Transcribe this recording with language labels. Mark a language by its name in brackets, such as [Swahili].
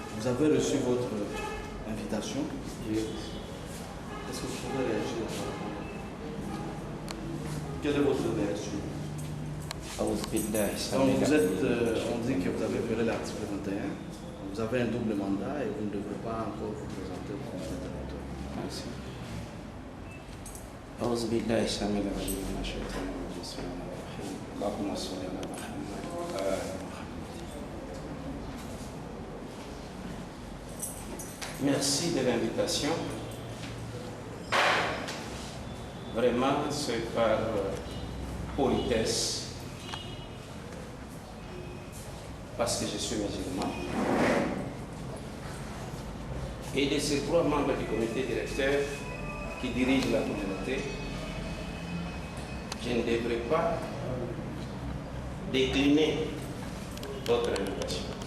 [French] Vous avez reçu votre invitation. Est-ce que vous pouvez réagir? Quelle est votre réaction? Donc vous êtes, on dit que vous avez violé l'article 21, vous avez un double mandat et vous ne devez pas encore vous présenter au conseil de l'électeur. Merci. [Arabic] أعوذ بالله السميع العليم من الشيطان الرجيم بسم الله الرحمن الرحيم اللهم صل على محمد وآل محمد. [French] Merci de l'invitation. Vraiment, c'est par politesse, parce que je suis musulman, et de ces 3 membres du comité directeur qui dirige la communauté, je ne devrais pas décliner votre invitation.